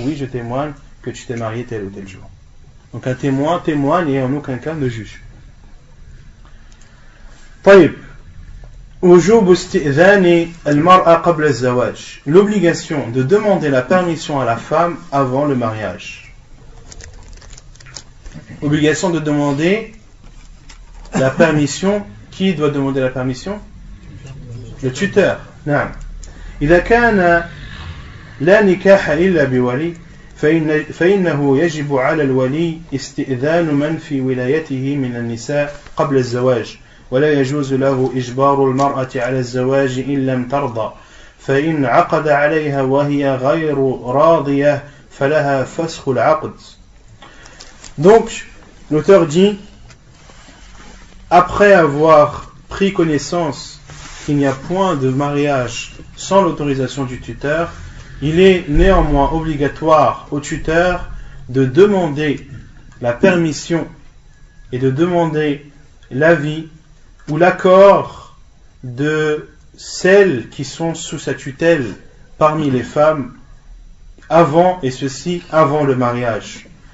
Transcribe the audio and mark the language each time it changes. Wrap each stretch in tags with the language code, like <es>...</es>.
<fr>Oui, je témoigne que tu t'es marié tel ou tel jour. Donc un témoin témoigne et en aucun cas ne juge.</fr> <ar>طيب وجوب استئذان المرأة قبل الزواج.</ar> <fr>L'obligation de demander la permission à la femme avant le mariage. Obligation de demander la permission. Qui doit demander la permission? Le tuteur.</fr> <ar>نعم. إذا كان لا نكاح إلا بولي فإنه يجب على الولي استئذان من في ولايته من النساء قبل الزواج ولا يجوز له إجبار المرأة على الزواج إن لم ترضى فإن عقد عليها وهي غير راضية فلها فسخ العقد.</ar> <fr>Donc l'auteur dit après avoir pris connaissance qu'il n'y a point de mariage sans l'autorisation du tuteur, il est néanmoins obligatoire au tuteur de demander la permission et de demander l'avis ou l'accord de celles qui sont sous sa tutelle parmi les femmes avant, et ceci avant le mariage.</fr>